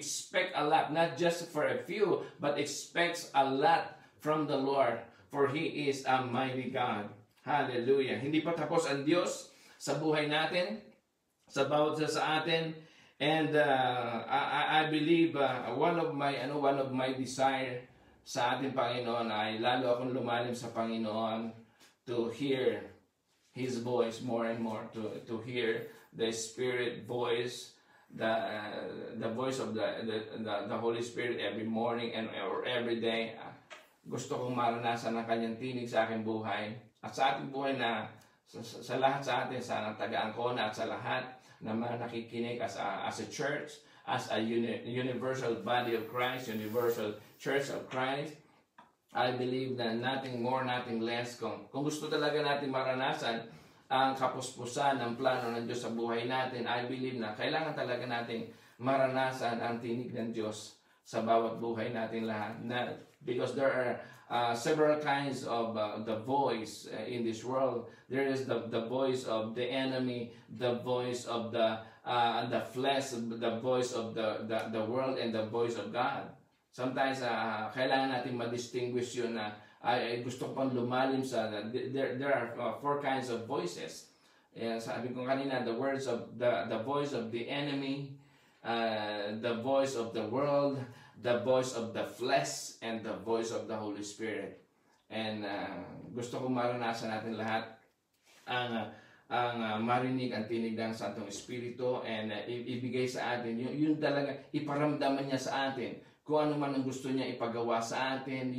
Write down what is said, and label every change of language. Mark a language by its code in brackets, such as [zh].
[en] Expect a lot, not just for a few, but expect a lot from the Lord, for He is a mighty God. Hallelujah. [tl] Hindi pa tapos ang Diyos sa buhay natin, sa bawat isa sa atin. [en] And I believe one of my desire [tl] sa ating Panginoon ay lalo akong lumalim sa Panginoon, [en] to hear His voice more and more, to hear the Spirit voice, the voice of the Holy Spirit every morning or every day. [tl] Gusto kong maranasan ang kanyang tinig sa aking buhay at sa ating buhay na sa lahat sa atin, sa taga-Ancona at sa lahat na mga nakikinig [en] as a church, as a universal body of Christ, [tl] universal church of Christ. [en] I believe na nothing more, nothing less. [tl] Kung gusto talaga natin maranasan ang kapuspusan ng plano ng Diyos sa buhay natin, [en] I believe [tl] na kailangan talaga nating maranasan ang tinig ng Diyos sa bawat buhay natin lahat. [en] Because there are several kinds of the voice in this world. There is the voice of the enemy, the voice of the flesh, the voice of the world, and the voice of God. [tl] Sometimes kailangan natin ma-distinguish yun na gusto ko pang lumalim sa [en] there are four kinds of voices. [tl] Sabi ko kanina, [en] the words of the voice of the enemy, the voice of the world, the voice of the flesh, and the voice of the Holy Spirit. [tl] And gusto kong maranasan natin lahat ang marinig ang tinig ng Santong Espiritu, and ibigay sa atin yun talaga, iparamdaman niya sa atin kung ano man ang gusto niya ipagawa sa atin.